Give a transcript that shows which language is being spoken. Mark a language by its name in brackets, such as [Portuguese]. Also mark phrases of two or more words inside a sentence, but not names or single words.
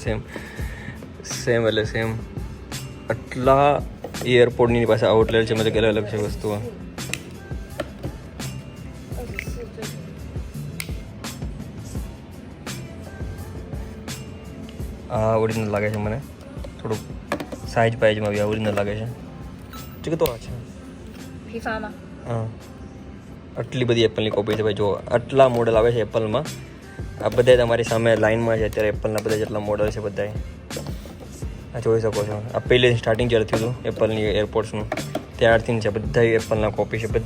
[Gujarati] સેમ એટલે સેમ. આટલા એરપોર્ટની પાસે આઉટલેટ છે. મતલબ અલગ અલગ છે વસ્તુઓ. આ ઓરિજિનલ લાગે છે મને. થોડુંક સાઇઝ પાઇઝમાં બી ઓરિજિનલ લાગે છે. [Chinese] 这个多少钱？批发吗？ [Gujarati] હા આટલી બધી એપલની કોપી છે ભાઈ. જો આટલા મોડલ આવે છે એપલમાં. આ બધા તમારી સામે લાઇનમાં છે અત્યારે એપલના બધા જેટલા મોડલ છે બધા આ જોઈ શકો છો. આ પહેલે સ્ટાર્ટિંગ જ્યારે થયું હતું એપલની એરપોર્ટ્સનું ત્યારથી છે બધા એપલના કોપી છે.